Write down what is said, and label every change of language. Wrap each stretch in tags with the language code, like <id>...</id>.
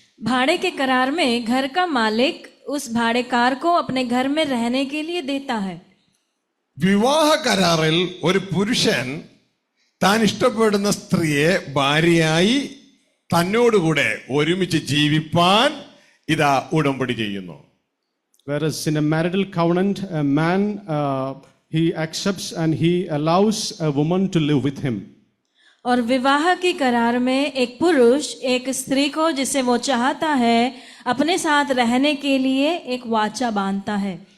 <hi>भाड़े के करार में घर का मालिक उस भाड़ेकार को अपने घर में रहने के लिए देता है.</hi> <ml>വിവാഹ കരാറിൽ ഒരു പുരുഷൻ താൻ ഇഷ്ടപ്പെടുന്ന സ്ത്രീയെ ഭാര്യയായി തന്നോടുകൂടെ ഒരുമിച്ച് ജീവിപ്പാൻ ഇതാ ഉടമ്പടി ചെയ്യുന്നു.</ml> <en>Whereas in a marital covenant, a man he accepts and he allows a woman to live with him.</en> <hi>और विवाह की करार में एक पुरुष एक स्त्री को जिसे वो चाहता है अपने साथ रहने के लिए एक वाचा बांधता है.</hi>